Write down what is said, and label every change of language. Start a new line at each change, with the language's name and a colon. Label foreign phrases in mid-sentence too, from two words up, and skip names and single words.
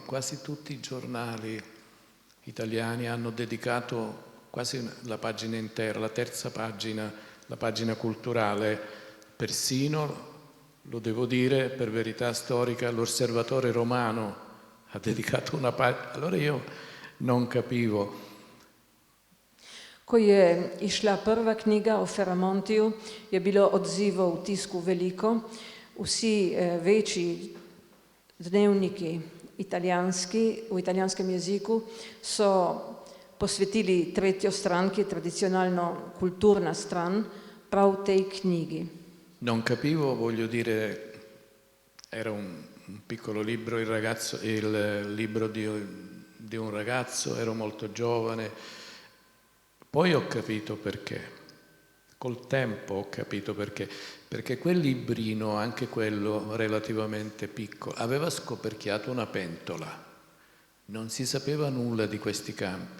Italian: Quasi tutti i giornali italiani hanno dedicato quasi la pagina intera, la terza pagina, la pagina culturale. Persino, lo devo dire per verità storica, l'Osservatore Romano ha dedicato una pagina. Allora io non capivo.
Slovenian: Ko je išla prva knjiga o Ferramontiju, je bilo odzivov v tisku veliko. Vsi večji dnevniki italijanski, v italijanskem jeziku so posvetili tretjo stran, ki je tradicionalno kulturna stran, prav tej knjigi.
Italian: Non capivo, voglio dire, era un piccolo libro, il libro di un ragazzo, ero molto giovane. Poi ho capito perché, col tempo ho capito perché quel librino, anche quello relativamente piccolo, aveva scoperchiato una pentola, non si sapeva nulla di questi campi.